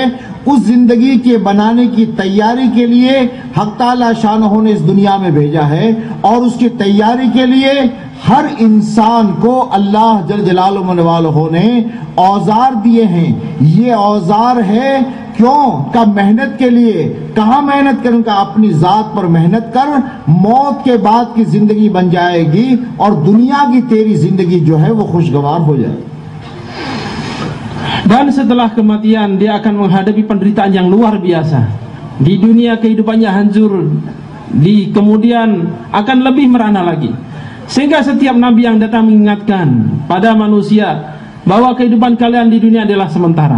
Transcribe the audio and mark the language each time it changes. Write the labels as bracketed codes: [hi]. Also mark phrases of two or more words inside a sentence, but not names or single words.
[ur] اس زندگی کے بنانے کی تیاری کے لیے حق تعالیٰ شانہ نے اس دنیا میں بھیجا ہے اور اس کی تیاری کے لیے ہر انسان کو اللہ جل جلالہ نے اوزار دیے ہیں. یہ اوزار ہے کیوں کا محنت کے لیے. کہاں محنت کروں کا اپنی ذات پر محنت کر، موت کے بعد کی زندگی بن جائے گی اور دنیا کی تیری زندگی جو ہے وہ خوشگوار ہو جائے گی. [id] Dan setelah kematian dia akan menghadapi penderitaan yang luar biasa. Di dunia kehidupannya hancur, di kemudian akan lebih merana lagi. Sehingga setiap nabi yang datang mengingatkan pada manusia bahwa kehidupan kalian di dunia adalah sementara.